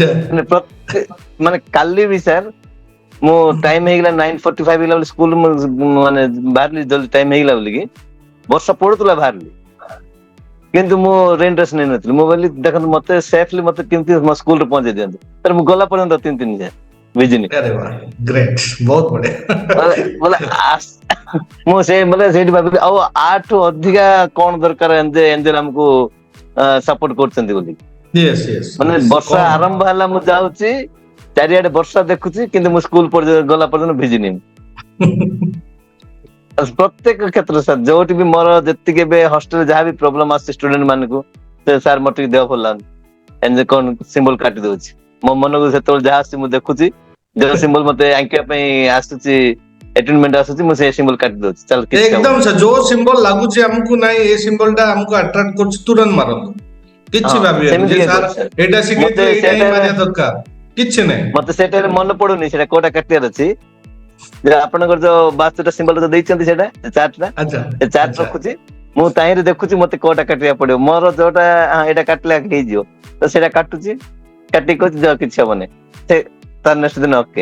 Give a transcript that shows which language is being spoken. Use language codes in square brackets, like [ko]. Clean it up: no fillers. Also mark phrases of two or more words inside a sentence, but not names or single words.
[or] ମାନେ କାଲି ବି ସାର୍ ମୁଁ ଟାଇମ ହେଇଗଲା 9:45 ହେଇଗଲା ବୋଲି ସ୍କୁଲ ମାନେ ବାହାରିଲି ଜଲଦି ଟାଇମ ହେଇଗଲା ବୋଲିକି, ବର୍ଷା ପଡୁଥିଲା ବାହାରିଲି କିନ୍ତୁ ମୁଁ [en] rain dress [or] ନେଇନଥିଲି। ମୁଁ କହିଲି ଦେଖନ୍ତୁ ମତେ ସେଫଲି ମତେ କେମିତି ମୋ ସ୍କୁଲରେ ପହଞ୍ଚେଇ ଦିଅନ୍ତୁ, ତାପରେ ମୁଁ ଗଲା ପର୍ଯ୍ୟନ୍ତ ତିନି ଯାଏ ଭିଜିନି। [hi] अरे वाह ग्रेट बहुत [or] ବୋଲେ बढ़िया ମୁଁ ସେ ବୋଲେ ସେଇଠି ଭାବିଲି ଆଉ ଆଠୁ ଅଧିକା କଣ ଦରକାର ଏଞ୍ଜେଲ ଆମକୁ ସପୋର୍ଟ କରୁଛନ୍ତି ବୋଲି। [en] yes yes [or] ମାନେ यस ବର୍ଷା कौन ଆରମ୍ଭ ହେଲା, ମୁଁ ଯାଉଛି ଚାରିଆଡେ ବର୍ଷା ଦେଖୁଛି କିନ୍ତୁ ମୁଁ ସ୍କୁଲ ଗଲା ପର୍ଯ୍ୟନ୍ତ ଭିଜିନି। ପ୍ରତ୍ୟେକ କ୍ଷେତ୍ରରେ ସାର୍, ଯୋଉଠି ବି ମୋର ଯେତିକି ଏବେ ହଷ୍ଟେଲରେ ଯାହା ବି ପ୍ରୋବ୍ଲେମ ଆସୁଛି ଷ୍ଟୁଡେଣ୍ଟ ମାନଙ୍କୁ, ସେ ସାର୍ ମୋର ଟିକେ ଦେହ ଭଲ ଲାଗୁନି, ଏମିତି କଣ ସିମ୍ବଲ କାଟି ଦଉଛି। ମୋ ମନକୁ ଯେତେବେଳେ ଯାହା ଆସୁଛି ମୁଁ ଦେଖୁଛି, ଯୋଉ ସିମ୍ବଲ ମତେ ଆଙ୍କିବା ପାଇଁ ଆସୁଛି ଆଟେନମେଣ୍ଟ ଆସୁଛି, ମୁଁ ସେ ସିମ୍ବଲ କାଟି ଦଉଛି। ଚାଲ କିଛି ହବନି। [hi] एकदम से जो [or] सिंबल लागुଛି ଆମକୁ ନାଇଁ ଏ ସିମ୍ବଲ ଟା ଆମକୁ ଆଟ୍ରାକ୍ଟ କରୁଛି ତୁରନ୍ତ ମାରନ୍ତୁ, କିଛି ହଁ ଭାବିବାନି ସେମିତି ଯେ କିଏ ସାର୍ କରୁଛି ସାର୍। ଏଇଟା ମତେ ଶିଖେଇଥିଲେ ଏଇଟା ହିଁ ସେଇଟା ମାରିବା ଦରକାର, କିଛି ନାହିଁ। ମତେ ସେଇଟାରେ ମନେ ପଡୁନି ସେଟା କୋଉଟା କାଟିବାର ଅଛି, ଯେ ଆପଣଙ୍କର ଯୋଉ 72ଟା ସିମ୍ବଲ ଯୋଉ ଦେଇଛନ୍ତି ସେଇଟା ଆଚ୍ଛା ଚାର୍ଟ ଆଚ୍ଛା ରଖୁଛି, ମୁଁ ତାହିଁରେ ଦେଖୁଛି ମତେ କୋଉଟା କାଟିବାକୁ ପଡିବ। ମୋର ଯୋଉଟା ଏଇଟା କାଟିଲେ ହେଇଯିବ, ତ ସେଇଟା କାଟୁଛି, କାଟିକି କହୁଛି ଯାଅ କିଛି ହବନି, ସେ ତାର ନେକ୍ସଟ ଦିନ ଓକେ।